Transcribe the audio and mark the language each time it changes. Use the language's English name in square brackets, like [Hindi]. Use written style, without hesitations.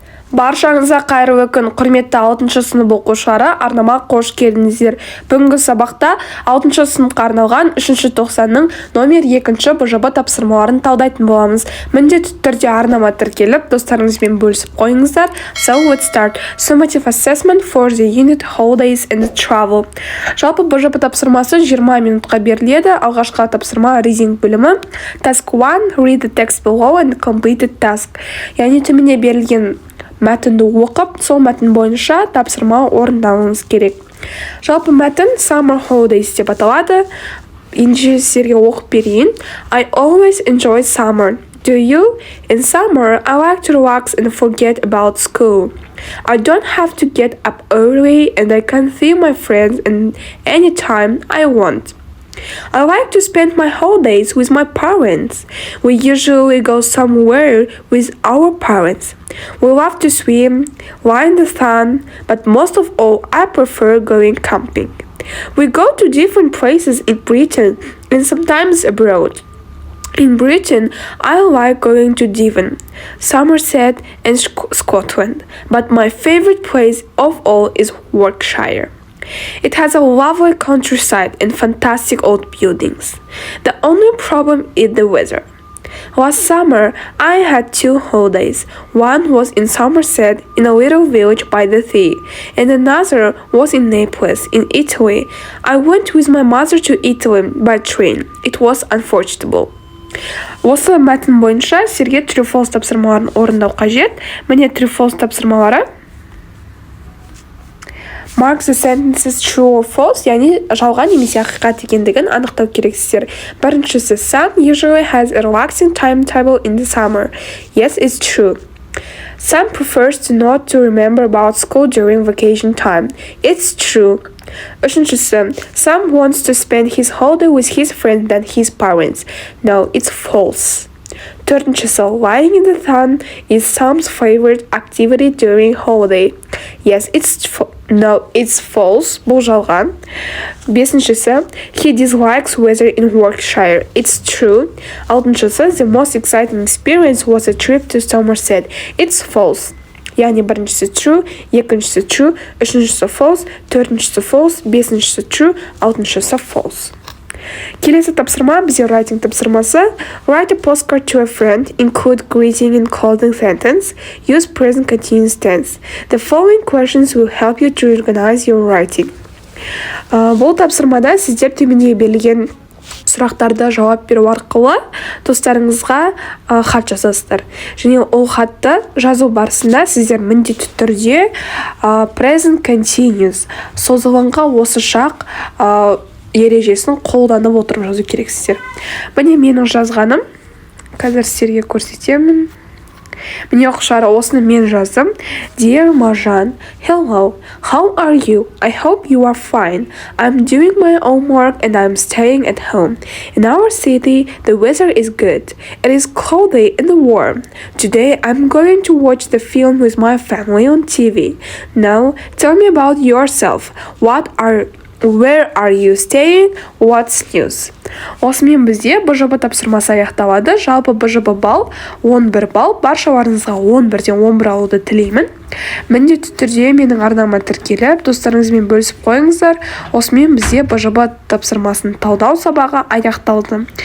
[Kazakh] Баршаңызға қайырлы күн, құрметті 6 сынып оқушылары, арнама қош келдіңіздер. Бүгінгі сабақта 6 сыныпқа арналған 3-тоқсанның номер 2 БЖБ тапсырмаларын талдайтын боламыз. Міндетті түрде арнама тіркеліп, достарыңызбен бөлісіп қойыңыздар. [English] So let's start. Summative assessment for the unit holidays and travel. [Kazakh] Жалпы БЖБ тапсырмасы 20 минутқа беріледі. Алғашқы тапсырма reading бөлімі. [English] Task 1. Read the text below and complete the task. [Kazakh] Яғни төменде берілген мәтінді оқып, сол мәтін бойынша тапсырма орындауыңыз керек. Жалпы мәтін Summer Holidays деп аталады. Енді сіздерге оқып берейін. [English] I always enjoy summer. Do you? In summer, I like to relax and forget about school. I don't have to get up early and I can see my friends anytime I want. I like to spend my holidays with my parents. We usually go somewhere with our parents. We love to swim, lie in the sun, but most of all, I prefer going camping. We go to different places in Britain and sometimes abroad. In Britain, I like going to Devon, Somerset, and Scotland, but my favorite place of all is Yorkshire. It has a lovely countryside and fantastic old buildings. The only problem is the weather. Last summer, I had 2 holidays. One was in Somerset, in a little village by the sea, and another was in Naples, in Italy. I went with my mother to Italy by train. It was unforgettable. [Kazakh] Осы мәтін бойынша сіздерге true false тапсырмаларын орындау қажет. Міне true false тапсырмалары. [English] Mark the sentences true or false, [Kazakh] яғни жалған немесе ақиқат екендігін анықтау керексіздер. Біріншісі, [English] Sam usually has a relaxing timetable in the summer. Yes, it's true. Sam prefers to not to remember about school during vacation time. It's true. [Kazakh] Үшіншісі, [English] Sam wants to spend his holiday with his friends than his parents. No, it's false. [Kazakh] Төртіншісі, [English] lying in the sun is Sam's favorite activity during holiday. Yes, it's false. [Kazakh] Бұл жалған. Бесіншісі, [English] he dislikes weather in Yorkshire. It's true. [Kazakh] Алтыншысы, [English] the most exciting experience was a trip to Somerset. It's false. [Kazakh] Яғни біріншісі true, екіншісі true, үшіншісі false, төртіншісі false, бесіншісі true, алтыншысы false. Келесі тапсырма бізде writing тапсырмасы. [English] Write a postcard to a friend, include greeting and closing sentence, use present continuous tense. The following questions will help you to organize your writing. [Kazakh] Бұл тапсырмада сіздер төменде берілген сұрақтарды жауап беру арқылы достарыңызға хат жазасыздар. Және ол хатты жазу барысында сіздер міндетті түрде present continuous, созылыңқы осы шақ ережесін қолданып отырып жазу керексіздер. Міне менің жазғаным, қазір сіздерге көрсетемін. Міне оқушылар, осыны мен жаздым. [English] Dear Marjan, hello, how are you? I hope you are fine. I'm doing my homework and I'm staying at home. In our city, the weather is good. It is cloudy and warm. Today, I'm going to watch the film with my family on TV. Now, tell me about yourself. Where are you staying? What's news? [Kazakh] Осымен бізде БЖБ тапсырмасы аяқталады. Жалпы БЖБ балл 11 балл. Баршаларыңызға 11-ден 11 алуды тілеймін. Міндетті түрде менің арнама тіркеліп, достарыңызбен бөлісіп қойыңыздар. Осымен бізде БЖБ тапсырмасын талдау сабағы аяқталды.